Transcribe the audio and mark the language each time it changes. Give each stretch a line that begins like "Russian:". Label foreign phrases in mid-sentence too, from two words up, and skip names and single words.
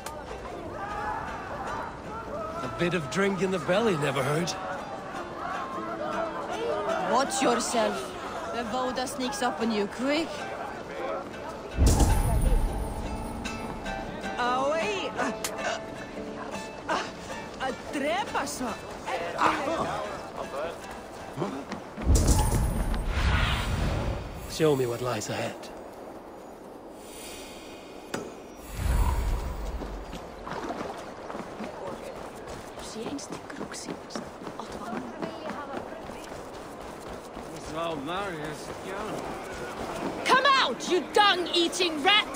English: A bit of drink in the belly never hurt. Watch yourself. The Voda sneaks up on you quick. Oi!
Icelandic: Að drepa svo.
English: Show me what lies ahead. Come out, you dung-eating rat!